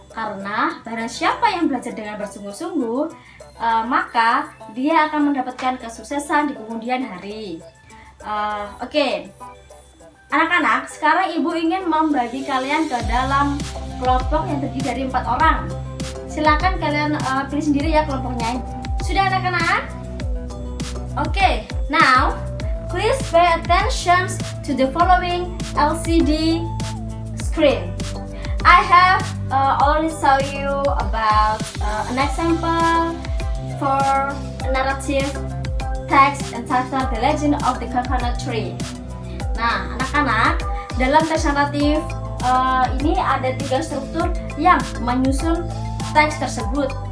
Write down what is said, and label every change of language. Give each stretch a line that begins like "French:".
Indonesian: Karena barang siapa yang belajar dengan bersungguh-sungguh, maka dia akan mendapatkan kesuksesan di kemudian hari. Oke. Anak-anak, sekarang ibu ingin membagi kalian ke dalam kelompok yang terdiri dari 4 orang. Silakan kalian pilih sendiri ya kelompoknya. Sudah anak-anak?
English: Okay, now please pay attention to the following LCD screen. I have already show you about an example for a narrative text entitled The Legend of the Coconut Tree.
Indonesian: Nah, anak-anak, dalam teks naratif ini ada 3 struktur yang menyusun teks tersebut.